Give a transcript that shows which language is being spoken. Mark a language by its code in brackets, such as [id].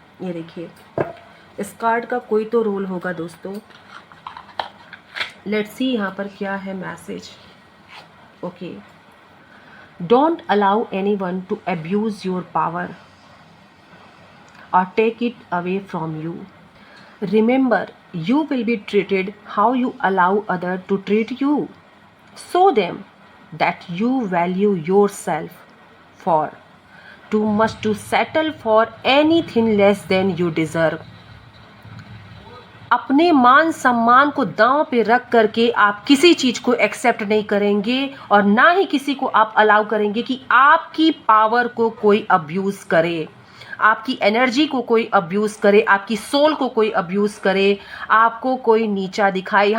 [hi] ये देखिए, इस कार्ड का कोई तो रोल होगा दोस्तों। [en] let's see [hi] यहाँ पर क्या है message. [en] Okay, don't allow anyone to abuse your power or take it away from you. Remember, you will be treated how you allow others to treat you. Show them that you value yourself for too much to settle for anything less than you deserve. [hi] अपने मान सम्मान को दांव पे रख करके आप किसी चीज़ को एक्सेप्ट नहीं करेंगे, और ना ही किसी को आप अलाउ करेंगे कि आपकी पावर को कोई अब्यूज़ करे, आपकी एनर्जी को कोई अब्यूज़ करे, आपकी सोल को कोई अब्यूज़ करे, आपको कोई नीचा दिखाए।